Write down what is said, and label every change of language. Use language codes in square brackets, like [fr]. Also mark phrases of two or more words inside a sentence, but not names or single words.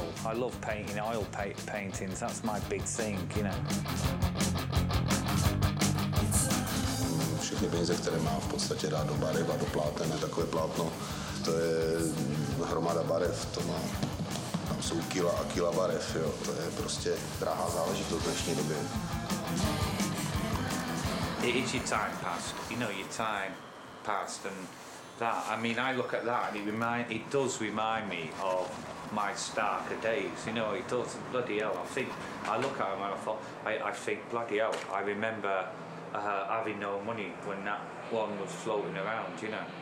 [en] I love painting oil paintings. That's my big thing, you know. [cs] Všechny peníze, které má, v podstatě dá do barev a do pláten, je takové plátno. To je hromada barev, to má, tam jsou kila a kila barev, jo. To je prostě drahá záležitost v dnešní době. [en] It is your time past, you know, your time past, and that, I mean, I look at that and it does remind me of my starker days, you know, it does, bloody hell. I look at them and I think, bloody hell, I remember having no money when that one was floating around, you know.